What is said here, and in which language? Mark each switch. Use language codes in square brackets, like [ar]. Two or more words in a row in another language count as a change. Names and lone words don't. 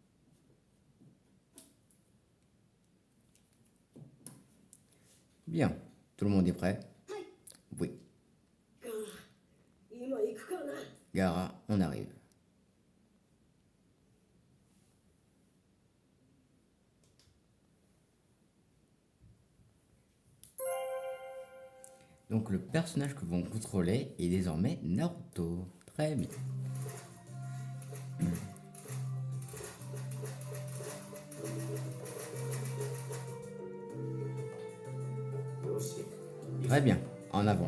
[fr] Bien. Tout le monde est prêt? [ja] はい。 [fr] Oui. [ja] 今行くからな。 [fr] Gara, on arrive. Donc le personnage que vont contrôler est désormais Naruto. Très bien. Très bien, en avant.